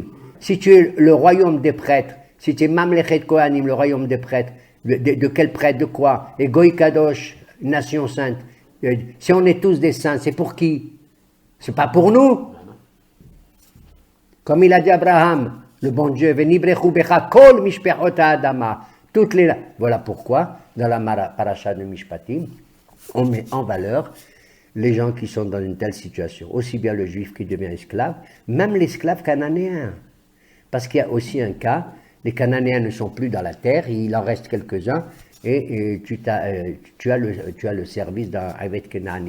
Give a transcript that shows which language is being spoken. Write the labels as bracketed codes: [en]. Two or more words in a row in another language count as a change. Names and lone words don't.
[fr] Si tu es le royaume des prêtres, si tu es [he] ממלכת כהנים, [fr] le royaume des prêtres, de quel prêtre, de quoi? Et [he] גוי קדוש, [fr] nation sainte. Si on est tous des saints, c'est pour qui? C'est pas pour nous. Comme il a dit Abraham, le bon Dieu, [he] ונברכו בך כל משפחות האדמה. [fr] Toutes les. Voilà pourquoi, dans la paracha de Mishpatim, on met en valeur les gens qui sont dans une telle situation. Aussi bien le juif qui devient esclave, même l'esclave cananéen. Parce qu'il y a aussi un cas, les Cananéens ne sont plus dans la terre, il en reste quelques-uns, et tu as le service d'un [he] עבד כנעני.